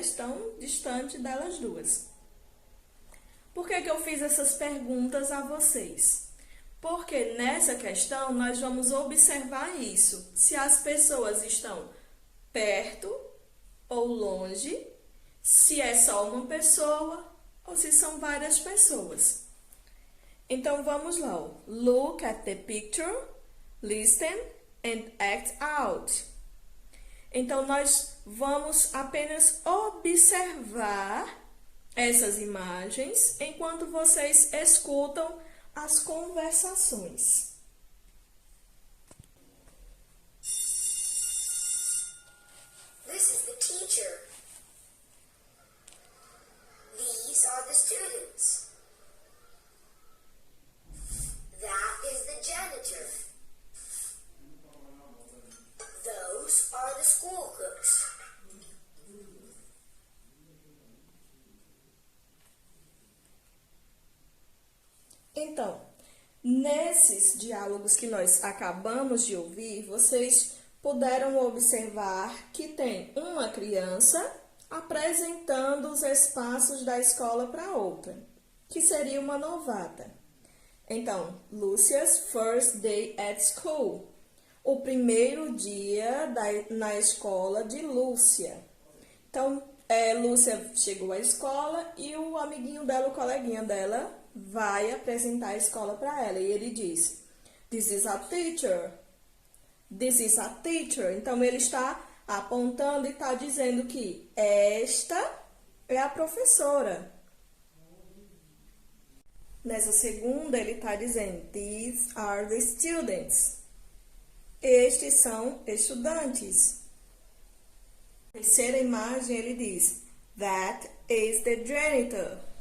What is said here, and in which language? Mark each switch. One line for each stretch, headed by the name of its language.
Portuguese: Estão distante delas 2. Por que eu fiz essas perguntas a vocês? Porque nessa questão nós vamos observar isso, se as pessoas estão perto ou longe, se é só uma pessoa ou se são várias pessoas. Então, vamos lá.
English: Look at the picture, listen and act out.
Portuguese: Então, nós vamos apenas observar essas imagens enquanto vocês escutam as conversações.
English: This is the teacher. These are the students. That is the janitor. Those are the school cooks.
Portuguese: Então, nesses diálogos que nós acabamos de ouvir, vocês puderam observar que tem uma criança apresentando os espaços da escola para outra, que seria uma novata. Então,
English: Lucia's first day at school.
Portuguese: O primeiro dia na escola de Lúcia. Então, Lúcia chegou à escola e o amiguinho dela, o coleguinha dela, vai apresentar a escola para ela. E ele diz,
English: this is a teacher. This is a teacher.
Portuguese: Então, ele está apontando e está dizendo que esta é a professora. Nessa segunda, ele está dizendo,
English: these are the students.
Portuguese: Estes são estudantes. Na terceira imagem, ele diz,
English: that is the janitor.